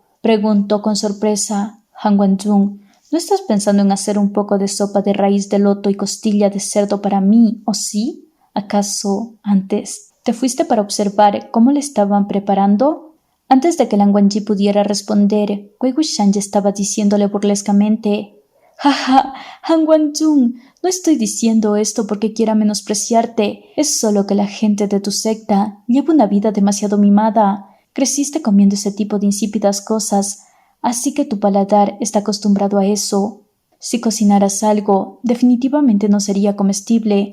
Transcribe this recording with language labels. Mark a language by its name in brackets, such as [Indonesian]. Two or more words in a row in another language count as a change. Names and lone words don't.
[Spanish] Preguntó con sorpresa: Han Wenzhong, ¿no estás pensando en hacer un poco de sopa de raíz de loto y costilla de cerdo para mí, o sí? ¿Acaso antes te fuiste para observar cómo le estaban preparando? Antes de que Lan Wangji pudiera responder, Wei Wuxian ya estaba diciéndole burlescamente: «Ja, ja, Han Wenzhong, no estoy diciendo esto porque quiera menospreciarte, es solo que la gente de tu secta lleva una vida demasiado mimada. Creciste comiendo ese tipo de insípidas cosas, así que tu paladar está acostumbrado a eso. Si cocinaras algo, definitivamente no sería comestible».